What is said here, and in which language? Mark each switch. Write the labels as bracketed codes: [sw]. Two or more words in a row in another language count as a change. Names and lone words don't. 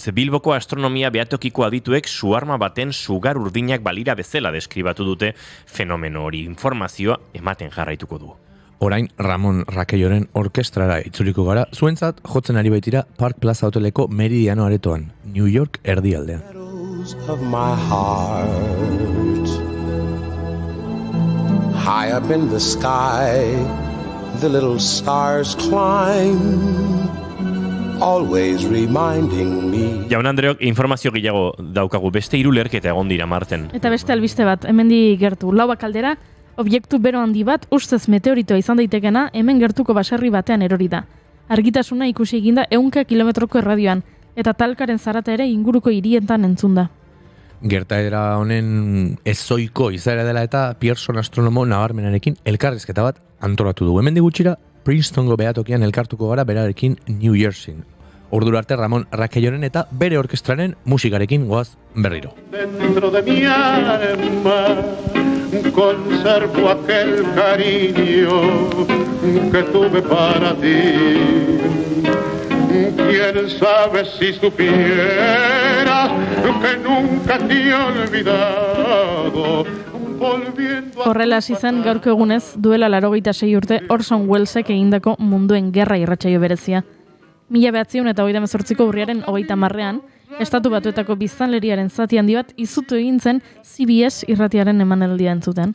[eu] Bilboko astronomia behatokiko adituek suarma baten sugar urdinak balira bezala deskribatu dute fenomeno hori. Informazioa ematen jarraituko du. Orain Ramon Raquelloren orkestrara itzuliko gara, zuentzat jotzen ari baitira Park Plaza Hoteleko Meridiano aretoan, New York erdialdean. [en] Of my heart, high up in the sky, the little stars climb, always reminding me. [eu] Jaun Andreok, informazio gehiago daukagu, beste 3 leherketa egon dira Marten. Eta beste albiste bat, hemendik gertu, 4 kaldera, objektu bero handi bat, ustez meteoritoa izan daitekena, hemen gertuko baserri batean erori da. Argitasuna ikusi eginda 100 kilometroko erradioan, eta talkaren zarata ere inguruko hirietan entzun da. Gertaera honen ezoiko izaera dela eta Pearson astronomo nabarmenarekin elkarrizketa bat antolatu dugu. Hemendik gutxira Princetongo behatokian elkartuko gara berarekin New Jerseyn. Ordura arte Ramon Raquelloren eta bere orkestraren musikarekin goaz berriro. [es] Dentro de mi alma conservo aquel cariño que tuve para ti. Quién sabe si supieras que nunca te he olvidado. [eu] Horrela hasi zen gaurko egunez duela 86 urte Orson Wellesek egindako Munduen Gerra irratsaio berezia. 1938ko urriaren 30ean, Estatu Batuetako biztanleriaren zati handi bat izutu egin zen CBS irratiaren emanaldia entzuten.